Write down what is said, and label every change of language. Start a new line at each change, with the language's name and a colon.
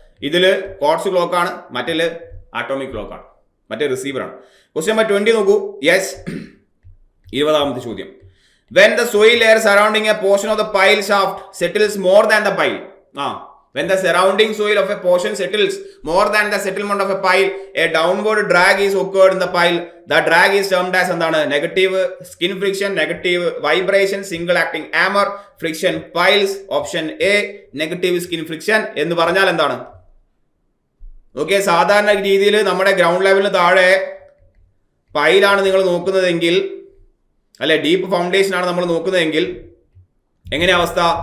Malayalam: ഇതിൽ ക്വാർട്സ് ക്ലോക്കാണ്, മറ്റേ ആറ്റോമിക് ക്ലോക്കാണ്, മറ്റേ റിസീവറാണ്. ക്വസ്റ്റ്യൻ നമ്പർ 20 നോക്കൂ. യെസ് 20ാമത്തെ ചോദ്യം.
English: When the soil layer surrounding a portion of the pile shaft settles more than the pile. When the surrounding soil of a portion settles more than the settlement of a pile, a downward drag is occurred in the pile. The drag is termed as എന്താണ്? Negative skin friction, negative vibration, single acting hammer, friction piles.
Malayalam: Option A negative skin friction എന്ന് പറഞ്ഞാൽ എന്താണ്? Okay, സാധാരണ രീതിയിൽ നമ്മുടെ ground ലെവലിന് താഴെ പൈലാണ് നിങ്ങൾ നോക്കുന്നതെങ്കിൽ, അല്ലെ ഡീപ്പ് ഫൗണ്ടേഷൻ ആണ് നമ്മൾ നോക്കുന്നതെങ്കിൽ എങ്ങനെയാ അവസ്ഥ?